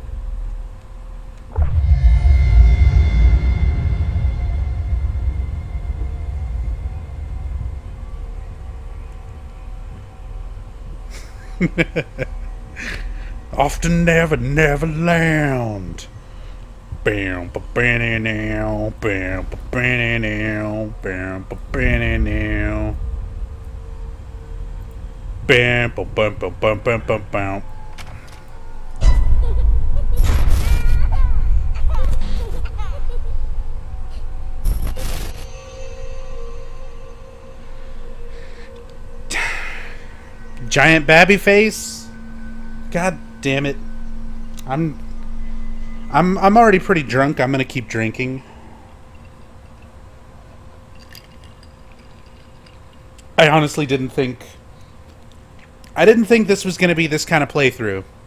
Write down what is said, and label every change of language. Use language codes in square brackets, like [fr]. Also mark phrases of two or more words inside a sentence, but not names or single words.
[en] Off to Never Never Land. Bam, ba bam now, bam, ba bam now, bam, ba bam now. Bam, ba bam, bam, bam, bam, bam, bam. Giant babby face. God damn it. I'm already pretty drunk. I'm gonna keep drinking. I honestly didn't think this was gonna be this kind of playthrough.